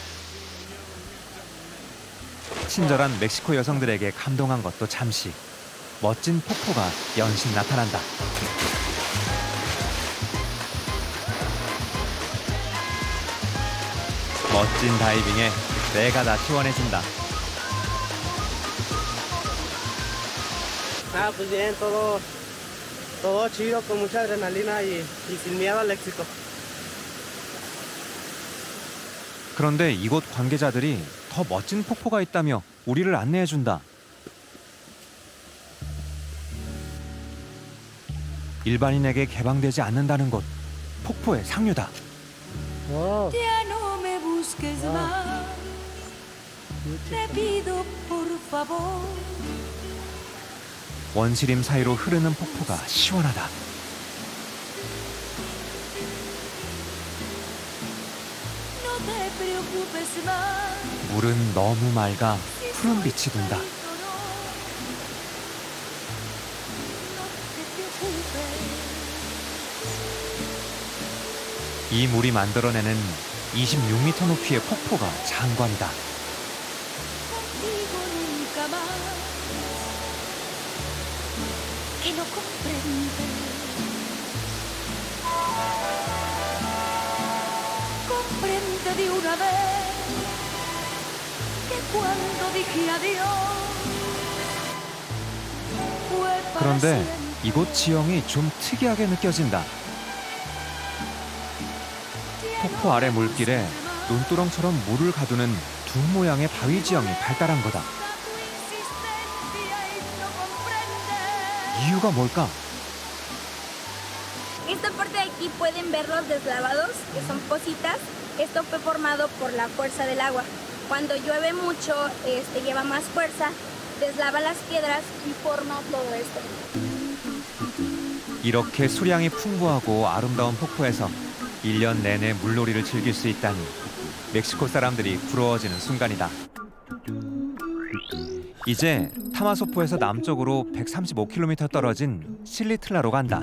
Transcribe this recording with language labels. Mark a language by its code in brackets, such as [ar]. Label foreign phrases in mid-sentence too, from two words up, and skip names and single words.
[ko] 친절한 멕시코 여성들에게 감동한 것도 잠시. 멋진 폭포가 연신 나타난다. 멋진 다이빙에 내가 다 시원해진다. [es] Nada, pues bien, todo chido, con mucha adrenalina y sin miedo al éxito. [ko] 그런데 이곳 관계자들이 더 멋진 폭포가 있다며 우리를 안내해준다. 일반인에게 개방되지 않는다는 곳, 폭포의 상류다. [es] Ya no me busques más. Te pido por favor. [ko] 원시림 사이로 흐르는 폭포가 시원하다. [es] No te preocupes más. [ko] 물은 너무 맑아 푸른 빛이 돈다. [es] No te preocupes. [ko] 이 물이 만들어내는 26m 높이의 폭포가 장관이다. [es] Contigo nunca más. Que no comprendes. Comprende de una vez que cuando dije adiós fue para [ko] 그런데 [es] siempre. [ko] 이곳 지형이 좀 특이하게 느껴진다. 폭포 아래 물길에 논두렁처럼 물을 가두는 두 모양의 바위 지형이 발달한 거다. 이유가 뭘까? [es] Esta parte de aquí pueden ver los deslavados, que son pocitas. Esto fue formado por la fuerza del agua. Cuando llueve mucho, lleva más fuerza, deslava las piedras y forma todo esto. [ko] 이렇게 수량이 풍부하고 아름다운 폭포에서 1년 내내 물놀이를 즐길 수 있다니 멕시코 사람들이 부러워지는 순간이다. 이제 타마소포에서 남쪽으로 135km 떨어진 실리틀라로 간다.